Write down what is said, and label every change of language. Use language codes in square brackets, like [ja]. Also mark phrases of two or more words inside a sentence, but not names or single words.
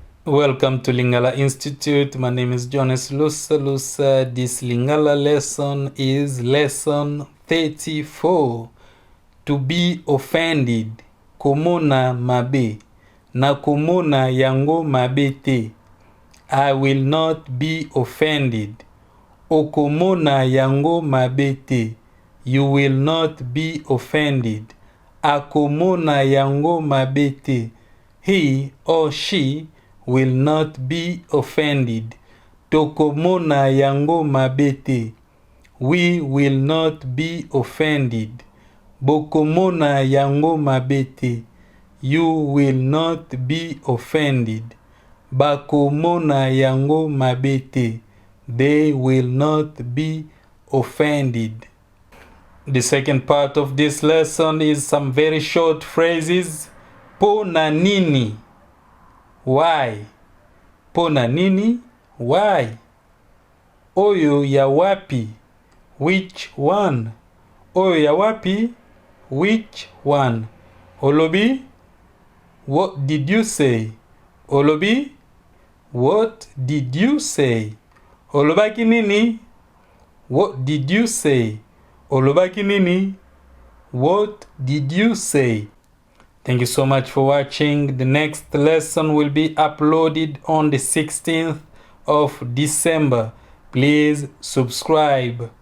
[en] Welcome to Lingala Institute. My name is Jonas Lusa. This Lingala lesson is lesson 34. To be offended. [ln] Komona mabe. Na komona yango mabe te. [en] I will not be offended. [ln] Okomona yango mabe te. [en] You will not be offended. [ln] Akomona yango mabe te. [en] He or she will not be offended. [ln] Tokomona yango mabe te. [en] We will not be offended. [ln] Bokomona yango mabe te. [en] You will not be offended. [ln] Bakomona yango mabe te. [en] They will not be offended. The second part of this lesson is some very short phrases. [ln] Po na nini? Why? Po na nini? Why? Oyo ya wapi? [en] Which one? [ln] Oyo ya wapi? [en] Which one? Olobi? What did you say? Olobi? What did you say? [ln] Olobaki nini? [en] What did you say? [ln] Olobaki nini? [en] What did you say? Thank you so much for watching. The next lesson will be uploaded on the 16th of December. Please subscribe.